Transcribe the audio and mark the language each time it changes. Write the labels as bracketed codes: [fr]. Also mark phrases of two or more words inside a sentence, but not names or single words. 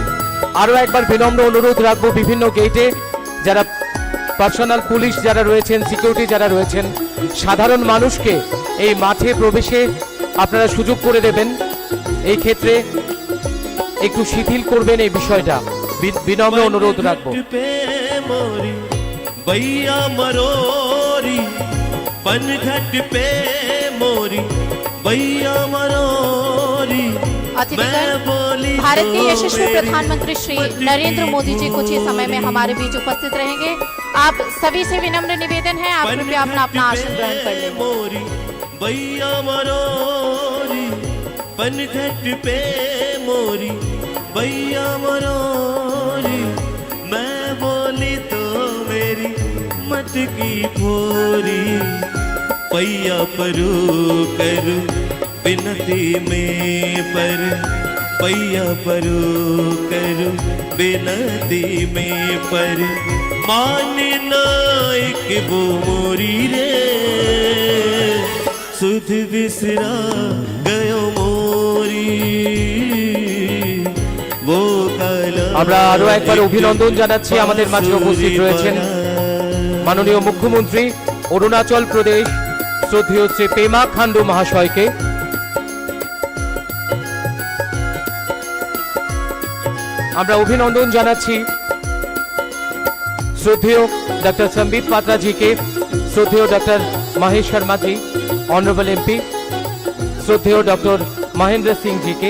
[bn] আরো একবার বিনম্র অনুরোধ রাখবো, বিভিন্ন গেটে যারা [en] personal police [bn] যারা রয়েছেন, সিকিউরিটি যারা রয়েছেন, সাধারণ মানুষকে এই মাঠে প্রবেশে আপনারা সুযোগ করে দেবেন, এই ক্ষেত্রে একটু শিথিল করবেন এই বিষয়টা, বিনম্র অনুরোধ রাখবো। [hi] मोरी भैया मरोरी, पनघट पे मोरी भैया मरोरी, अतिथिगण, भारत के यशस्वी प्रधानमंत्री श्री नरेंद्र मोदी जी कुछ ही समय में हमारे बीच उपस्थित रहेंगे। आप सभी से विनम्र निवेदन है, आप कृपया अपना अपना आसन ग्रहण कर लें। मोरी भैया मरोरी, पनघट पे मोरी भैया मरोरी, मैं बोली तो मेरी मटकी फोरी, पैया परू करू बिनती में पर, पैया परू करू बिनती में पर, माने नाइक वो मोरी रे, सुध बिसरा गयो मोरी, वो काला। [bn] আমরা আরো একবার অভিনন্দন জানাচ্ছি আমাদের মাঝে উপস্থিত রয়েছেন মাননীয় মুখ্যমন্ত্রী অরুণাচল প্রদেশ শ্রদ্ধেয় শ্রী পেমা খান্ডু মহাশয়কে। আমরা অভিনন্দন জানাচ্ছি শ্রদ্ধেয় ডক্টর সম্বিত পাত্রা জিকে, শ্রদ্ধেয় ডক্টর মহেশ শর্মা জি, [en] Honourable MP, [bn] শ্রদ্ধেয় ডক্টর মহেন্দ্র সিং জিকে।